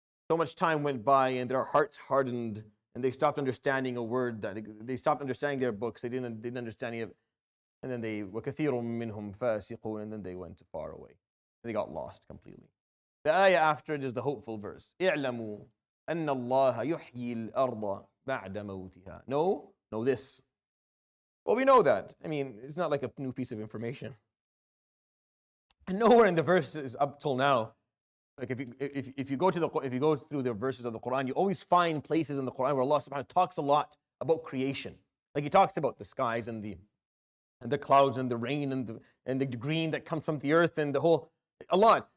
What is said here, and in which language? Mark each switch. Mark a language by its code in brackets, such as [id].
[en] So much time went by and their hearts hardened and they stopped understanding a word, that they stopped understanding their books. They didn't understand any of it. And then [ar] وَكَثِيرٌ مِّنْهُمْ فَاسِقُونَ, [en] and then they went far away. They got lost completely. The ayah after it is the hopeful verse. [ar] اعلموا أن الله يحيي الأرض بعد موتها. [en] Know this. Well, we know that. I mean, it's not like a new piece of information. And nowhere in the verses up till now, like if you go through the verses of the Quran, you always find places in the Quran where Allah subhanahu wa ta'ala talks a lot about creation. Like He talks about the skies and the clouds and the rain and the green that comes from the earth and a lot.